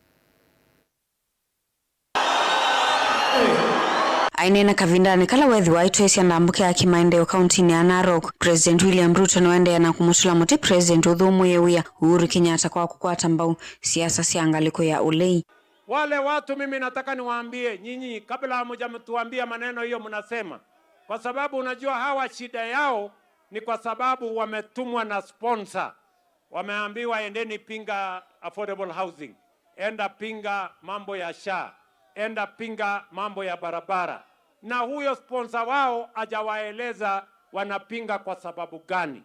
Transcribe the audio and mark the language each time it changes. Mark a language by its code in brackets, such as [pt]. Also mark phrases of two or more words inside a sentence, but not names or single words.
[kam] ainena kavindani kala wethi wa itwesia ndambuke ya kimaendeyo kauntini ya Narok. President William Ruto niwende na kumutula muti President Odhiambo wea Uhuru Kenyatta kwa kukwata mbau siasa siangaliko ya ulei. [sw] Wale watu mimi nataka niwaambie nyinyi kabla hamjamtuambia maneno hiyo mnasema, kwa sababu unajua hawa shida yao ni kwa sababu wametumwa na sponsor. Wameambiwa endeni pinga [en] affordable housing, [sw] enda pinga mambo ya SHA, enda pinga mambo ya barabara, na huyo sponsor wao hajawaeleza wanapinga kwa sababu gani.